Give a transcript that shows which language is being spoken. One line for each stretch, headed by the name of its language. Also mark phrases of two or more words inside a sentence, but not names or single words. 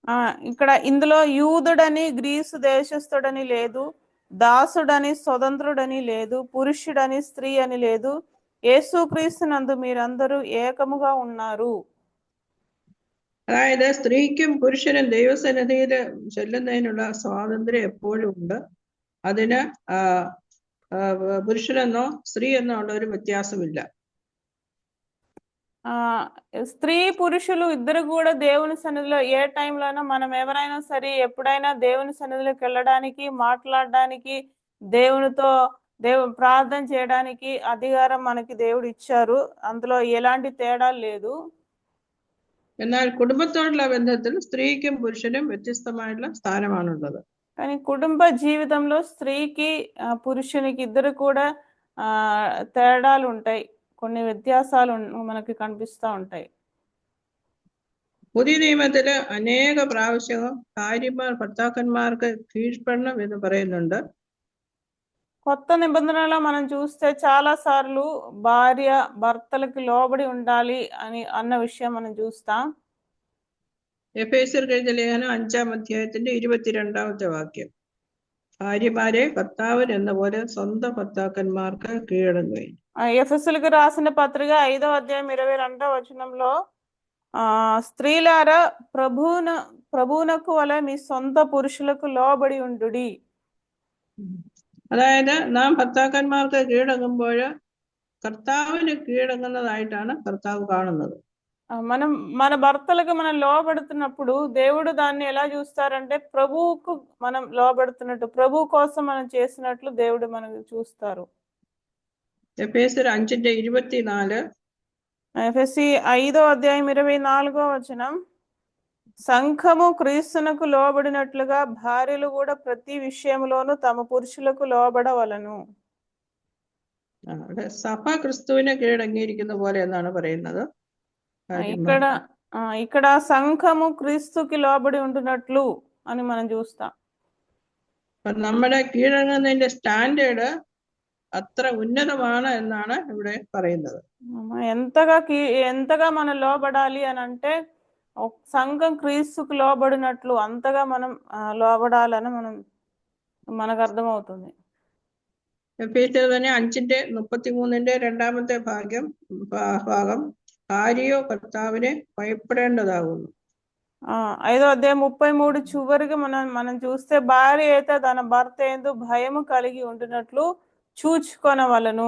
Telugu: ఇక్కడ ఇందులో యూదుడని గ్రీసు దేశస్థుడని లేదు, దాసుడని స్వతంత్రుడని లేదు, పురుషుడని స్త్రీ అని లేదు, యేసుక్రీస్తునందు మీరందరూ ఏకముగా ఉన్నారు.
Malayalam: അതായത് സ്ത്രീക്കും പുരുഷനും ദൈവസന്നിധിയിൽ ചെല്ലുന്നതിനുള്ള സ്വാതന്ത്ര്യം എപ്പോഴും ഉണ്ട്. അതിന് പുരുഷനെന്നോ സ്ത്രീ എന്നോ ഉള്ള ഒരു വ്യത്യാസമില്ല.
Telugu: స్త్రీ పురుషులు ఇద్దరు కూడా దేవుని సన్నిధిలో ఏ టైంలోనైనా మనం ఎవరైనా సరే ఎప్పుడైనా దేవుని సన్నిధిలోకి వెళ్ళడానికి, మాట్లాడడానికి, దేవునితో ప్రార్థన చేయడానికి అధికారం మనకి దేవుడు ఇచ్చారు. అందులో ఎలాంటి తేడా లేదు.
Malayalam: എന്നാൽ കുടുംബത്തോടുള്ള ബന്ധത്തിൽ സ്ത്രീക്കും പുരുഷനും വ്യത്യസ്തമായിട്ടുള്ള സ്ഥാനമാണുള്ളത്.
Telugu: కానీ కుటుంబ జీవితంలో స్త్రీకి పురుషునికి ఇద్దరు కూడా తేడాలు ఉంటాయి, కొన్ని వ్యత్యాసాలు మనకి కనిపిస్తూ ఉంటాయి.
Malayalam: പുതിയ നിയമത്തില് അനേക പ്രാവശ്യം ഭാര്യമാർ ഭർത്താക്കന്മാർക്ക് കീഴ്പ്പെടണം എന്ന് പറയുന്നുണ്ട്.
Telugu: కొత్త నిబంధనలో మనం చూస్తే చాలా సార్లు భార్య భర్తలకు లోబడి ఉండాలి అని అన్న విషయం మనం చూస్తాం.
Malayalam: എഫേസ്യർക്ക് എഴുതിയ ലേഖനം 5-ാം അധ്യായത്തിന്റെ 22-ാമത്തെ വാക്യം, ഭാര്യമാരെ ഭർത്താവിന് എന്ന പോലെ സ്വന്തം ഭർത്താക്കന്മാർക്ക് കീഴടങ്ങുകയും.
Telugu: ఎఫెసీయులకు రాసిన పత్రిక 5వ అధ్యాయం 22వ వచనంలో స్త్రీలారా ప్రభువునకు వలె మీ సొంత పురుషులకు లోబడి ఉండుడి.
Malayalam: അതായത് നാം ഭർത്താക്കന്മാർക്ക് കീഴടങ്ങുമ്പോൾ കർത്താവിന് കീഴടങ്ങുന്നതായിട്ടാണ് കർത്താവ് കാണുന്നത്.
Telugu: మనం మన భర్తలకు మనం లోబడుతున్నప్పుడు దేవుడు దాన్ని ఎలా చూస్తారంటే ప్రభువుకు మనం లోబడుతున్నట్టు, ప్రభు కోసం మనం చేసినట్లు దేవుడు మనకు చూస్తారు. ఎఫెసీయులు 5:24, ఎఫెసీ 5వ అధ్యాయం 24వ వచనం, సంఘము క్రీస్తునకు లోబడినట్లుగా భార్యలు కూడా ప్రతి విషయంలోనూ తమ పురుషులకు లోబడవలను.
Malayalam: സഭ ക്രിസ്തുവിനെ കീഴടങ്ങിയിരിക്കുന്ന പോലെ എന്നാണ് പറയുന്നത്.
Telugu: ఇక్కడ సంఘము క్రీస్తుకి లోబడి ఉంటున్నట్లు అని మనం చూస్తాం.
Malayalam: നമ്മുടെ കീഴടങ്ങുന്നതിന്റെ സ്റ്റാൻഡേർഡ് അത്ര ഉന്നതമാണ് എന്നാണ് ഇവിടെ പറയുന്നത്.
Telugu: ఎంతగా మనం లోబడాలి అని అంటే సంఘం క్రీస్తుకు లోబడినట్లు అంతగా మనం లోబడాలని మనకు అర్థమవుతుంది.
Malayalam: എഫേസ്യർ തന്നെ 5:33 രണ്ടാമത്തെ ഭാഗം ഭാര്യയോ കർത്താവിനെ ഭയപ്പെടേണ്ടതാകുന്നു.
Telugu: 5వ అధ్యాయం 33 చివరికి మనం చూస్తే భార్య అయితే తన భర్త యందు భయము కలిగి ఉంటున్నట్లు చూచుకొనవలెను.